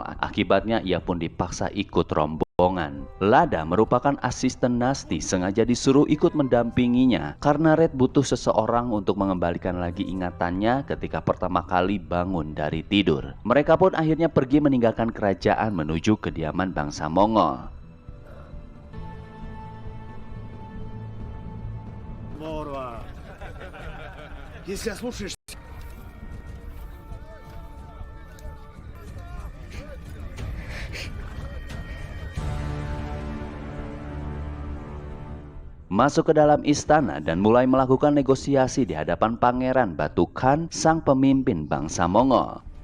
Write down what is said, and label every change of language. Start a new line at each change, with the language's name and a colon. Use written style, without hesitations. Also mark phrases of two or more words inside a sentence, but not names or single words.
Indonesian: Akibatnya ia pun dipaksa ikut rombongan. Lada merupakan asisten Nasti, sengaja disuruh ikut mendampinginya karena Red butuh seseorang untuk mengembalikan lagi ingatannya ketika pertama kali bangun dari tidur. Mereka pun akhirnya pergi meninggalkan kerajaan menuju kediaman bangsa Mongol.
Russian: Если ослушаешься...
Indonesian: Masuk ke dalam istana dan mulai melakukan negosiasi di hadapan Pangeran Batu Khan, sang pemimpin bangsa Mongol.